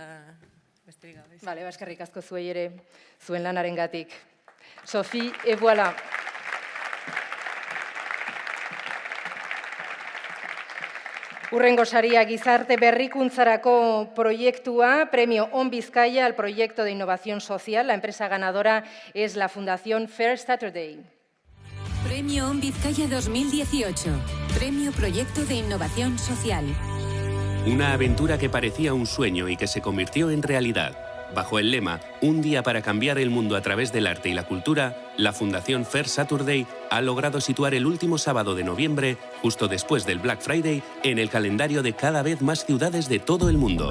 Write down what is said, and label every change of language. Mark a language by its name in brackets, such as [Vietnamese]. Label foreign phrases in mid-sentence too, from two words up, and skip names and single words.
[Basque] Bale, eskerrik asko zuei ere zuen lanarengatik. [French] Sophie et voilà. [Basque] Hurrengo saria gizarte berrikuntzarako proiektua, [Spanish] premio On Bizkaia al proyecto de innovación social. La empresa ganadora es la Fundación Fair Saturday. Premio ON Vizcaya 2018. Premio Proyecto de Innovación Social. Una aventura que parecía un sueño y que se convirtió en realidad. Bajo el lema Un día para cambiar el mundo a través del arte y la cultura, la Fundación Fair Saturday ha logrado situar el último sábado de noviembre, justo después del Black Friday, en el calendario de cada vez más ciudades de todo el mundo.